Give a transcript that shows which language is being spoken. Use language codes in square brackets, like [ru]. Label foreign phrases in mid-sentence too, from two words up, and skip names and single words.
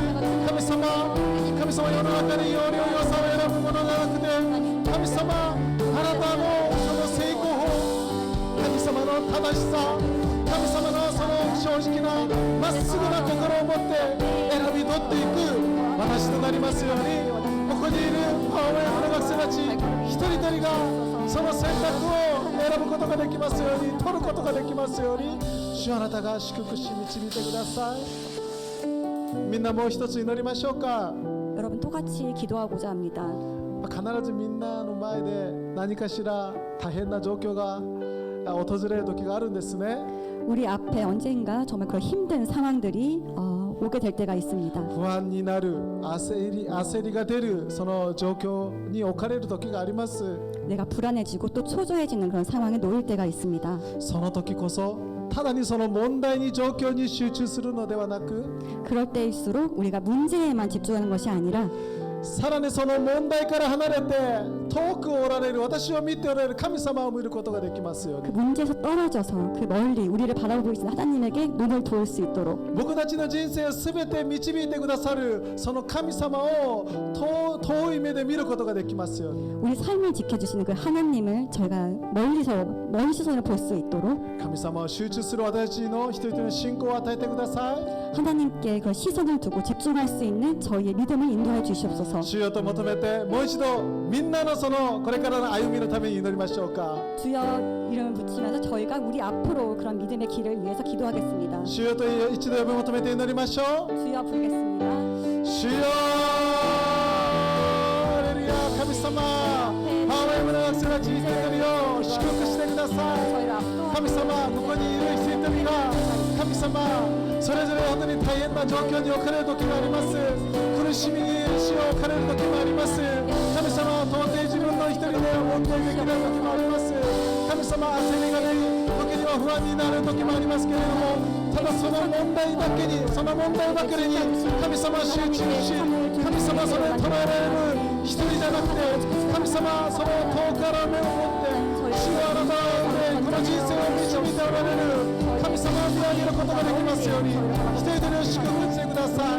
[ja] 神様世の中に要領良さを選ぶものではなくて神様あなたのその成功法神様の正しさ神様のその正直なまっすぐな心を持って選び取っていく私となりますようにここにいる青山の学生たち一人一人がその選択を選ぶことができますように取ることができますように主あなたが祝福し導いてください。みんなもう一つ祈りましょうか。 [ko] 여러분 똑같이 기도하고자 합니다. [ja] 必ずみんなの前で何かしら大変な状況が訪れる時があるんですね。 [ko] 우리 앞에 언젠가 정말 그런 힘든 상황들이 오게 될 때가 있습니다. [ja] 不安になる焦りが出るその状況に置かれる時があります。 [ko] 내가 불안해지고 또 초조해지는 그런 상황에 놓일 때가 있습니다. [ja] その時こそただにその問題に状況に集中するのではなく [ko] 그럴 때일수록 우리가 문제에만 집중하는 것이 아니라 [ja] さらにその問題から離れて遠くおられる私を見ておられる神様を見ることができますよう [ko] 그 [ja] に [ko] 문제에서 떨어져서 그 멀리 우리를 바라보고 계신 하나님에게 눈을 돌 수 있도록 [ja] 僕たちの人生を全て導いてくださるその神様を遠い目で見ることができますように [ko] 우리 삶을 지켜주시는 그 하나님을 저희가 멀리 시선을 볼 수 있도록 [ja] 神様を集中する私たちの一人一人の信仰を与えてください。 [ko] 하나님께 그런 시선을 두고 집중할 수 있는 저희의 믿음을 인도해 주시옵소서. [ja] 主よと求めてもう一度みんなのそのこれからの歩みのために祈りましょうか。 [ko] 주여 이름을 붙이면서 저희가 우리 앞으로 그런 믿음의 길을 위해서 기도하겠습니다. [ja] 主よと一度呼び求めて祈りましょう。 [ko] 주여 부르겠습니다. [ja] 主よハレルヤ神様青山の学生たち一人一人を祝福してください。 [ko] 저희를 앞으로 [ja] 神様ここにいる一人一人が神様それぞれ本当に大変な状況に置かれる時もあります。苦しみに死を置かれる時もあります。神様は到底自分の一人で問題できない時もあります。神様焦りが出る時には不安になる時もありますけれどもただその問題だけにその問題ばかりに神様集中し神様それを捉えられる一人じゃなくて神様その遠くから目を持って主をあなたでこの人生を導いておられる神様を見上げることができますように一人一人を祝福してください。